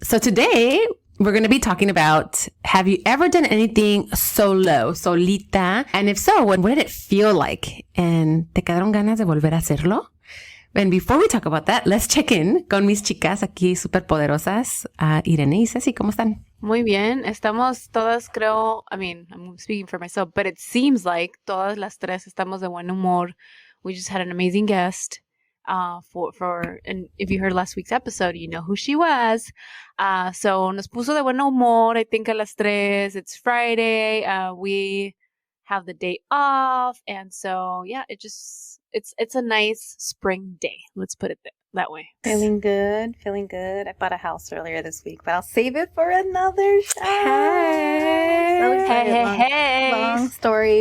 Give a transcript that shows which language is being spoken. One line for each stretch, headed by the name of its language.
English: So today we're going to be talking about, have you ever done anything solo, solita? And if so, what did it feel like?
Spanish: And ¿te quedaron ganas de volver a hacerlo?
English: And before we talk about that, let's check in
Spanish: con mis chicas aquí súper poderosas,
English: Irene y Ceci.
Spanish: ¿Cómo están? Muy bien. Estamos todas, creo,
English: I'm speaking for myself, but it seems like
Spanish: todas las tres estamos de buen humor.
English: We just had an amazing guest and if you heard last week's episode, you know who she was.
Spanish: So nos puso de buen humor,
English: I think,
Spanish: a las tres.
English: It's Friday. We have the day off. And so, yeah, it's a nice spring day. Let's put it that way. Feeling good. I bought a house earlier this week, but I'll save it for another show. Hey. So excited. Hey. Long story.